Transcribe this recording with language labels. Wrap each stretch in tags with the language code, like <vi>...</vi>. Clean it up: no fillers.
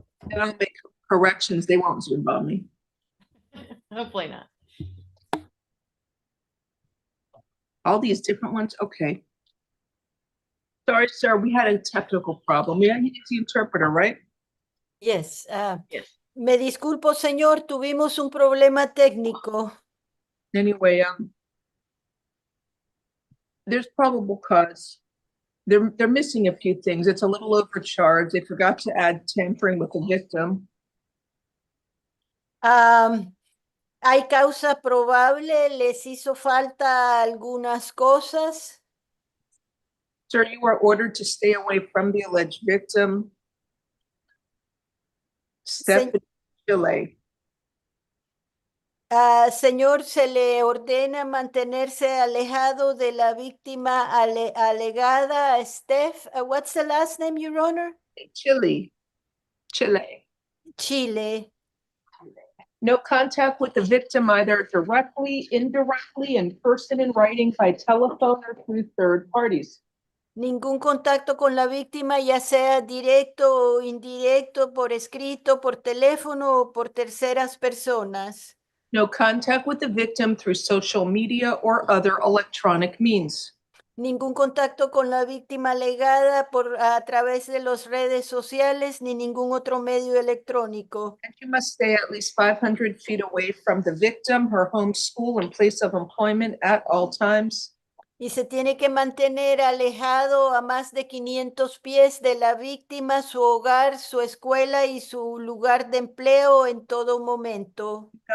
<en>And I'll make corrections, they won't Zoom bomb me. Hopefully not. All these different ones, okay. Sorry, sir, we had a technical problem. Yeah, you need the interpreter, right? Yes. Yes.</en> <es>Me disculpo, señor, tuvimos un problema técnico.</es> <en>Anyway, there's probable cause. They're missing a few things. It's a little overcharged. They forgot to add tampering with the victim.</en> <es>Hay causa probable, les hizo falta algunas cosas.</es> <en>Sir, you were ordered to stay away from the alleged victim. Stephanie Chile.</en> <es>Señor, se le ordena mantenerse alejado de la víctima alegada, Steph.</es> <en>What's the last name, Your Honor? Chile. Chile. No contact with the victim either directly, indirectly, in person, in writing, by telephone, or through third parties.</en> <es>Ningún contacto con la víctima, ya sea directo o indirecto, por escrito, por teléfono o por terceras personas.</es> <en>No contact with the victim through social media or other electronic means.</en> <es>Ningún contacto con la víctima alegada a través de las redes sociales ni ningún otro medio electrónico.</es> <en>And you must stay at least 500 feet away from the victim, her home, school, and place of employment at all times.</en> <es>Y se tiene que mantener alejado a más de 500 pies de la víctima, su hogar, su escuela y su lugar de empleo en todo momento.</es>